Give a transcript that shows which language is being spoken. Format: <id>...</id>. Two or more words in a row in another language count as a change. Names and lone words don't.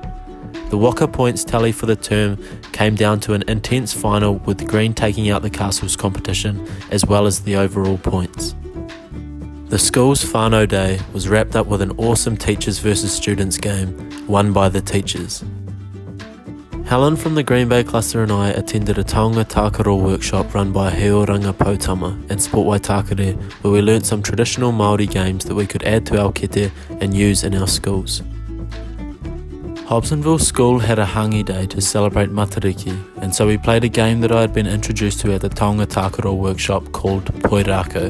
<en>The waka points tally for the term came down to an intense final with Green taking out the castles competition as well as the overall points. The school's whānau day was wrapped up with an awesome teachers versus students game, won by the teachers. Helen from the Green Bay cluster and I attended a</en> <mi>taonga tākaro</mi> <en>workshop run by Heoranga Pautama and Sport Waitakere, where we learnt some traditional Māori games that we could add to our kete and use in our schools. Hobsonville School had a hangi day to celebrate Matariki, and so we played a game that I had been introduced to at the</en> <mi>Taonga Tākaro</mi> <en>workshop called Poi Rako.</en>